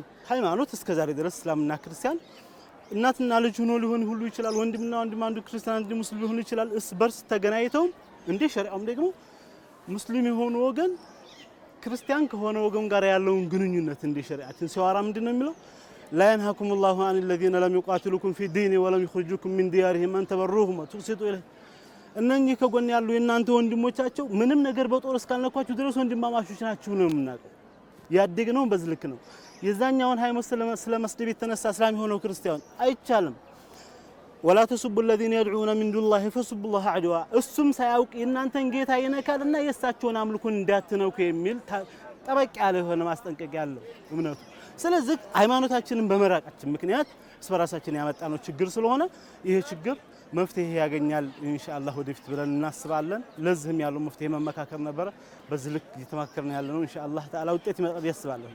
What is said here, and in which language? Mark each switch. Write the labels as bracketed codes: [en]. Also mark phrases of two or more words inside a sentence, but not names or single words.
[am] ሃይማኖት እስከዛሬ ድረስ እስላምና ክርስቲያን እናትና ልጅ ሆኖ ሊሆን ሁሉ ይችላል። ወንድምና ወንድም አንዱ ክርስቲያን አንዱ ሙስሊም ሊሆን ይችላል። እስ በርስ ተገናኝተው እንደ ሸሪዓም ደግሞ ሙስሊም የሆነ ወገን ክርስቲያን ከሆነ ወገን ጋር ያለውን ግንኙነት እንደ ሸሪዓችን ሲዋራ ምንድነው የሚለው? [ar] لا ينهاكم الله عن الذين لم يقاتلوكم في الدين ولم يخرجوكم من ديارهم أن تبروهم وتقسطوا إليهم። [am] እነኚህ ከጎን ያሉ የናንተ ወንድሞቻቸው ምንም ነገር በጦር እስካልነኳችሁ ድረስ ወንድማማቾች ናችሁ ነው የምናውቀው። ያደግነው በዚህ ልክ ነው። የዛኛውን ሃይማኖት ስለመስደብ የተነሳ እስላም የሆነው ክርስቲያን አይቻልም። [ar] ولا تسبوا الذين يدعون من دون الله فسبوا الله عدوا። [am] እሱም ሳያውቅ የናንተን ጌታ ይነካልና የሳቸውን አምልኮ እንዳትነኩ የሚል ጠበቅ ያለ የሆነ ማስጠንቀቂያ አለው እምነቱ። ስለዚህ ሃይማኖታችንን በመራቃችን ምክንያት ስበራሳችን ያመጣነው ችግር ስለሆነ ይሄ ችግር መፍትሄ ያገኛል ኢንሻአላህ ወደፊት ብለን እናስባለን። ለዚህም ያለው መፍትሄ መመካከር ነበር። በዚህ ልክ እየተማከርን ያለነው [ar] إن شاء الله تعالى [am] ውጤት ይመጣል ያስባለሁ።